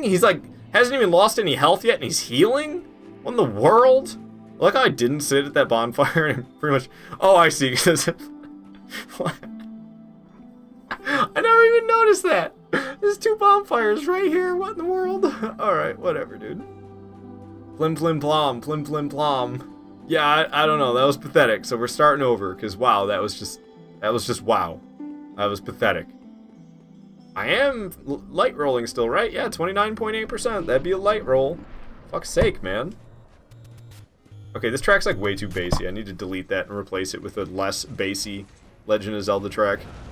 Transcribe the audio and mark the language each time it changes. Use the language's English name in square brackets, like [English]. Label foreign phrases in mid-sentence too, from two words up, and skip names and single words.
[English] He's like, hasn't even lost any health yet, and he's healing? What in the world? I like how I didn't sit at that bonfire and pretty much... Oh, I see. Because I never even noticed that. There's 2 bonfires right here. What in the world? Alright, whatever, dude. Plim plim plom, plim plim plom. Yeah, I don't know. That was pathetic. So we're starting over, because wow, that was just wow. That was pathetic. I am light rolling still, right? Yeah, 29.8%. That'd be a light roll. Fuck's sake, man. Okay, this track's like way too bassy. I need to delete that and replace it with a less bassy Legend of Zelda track.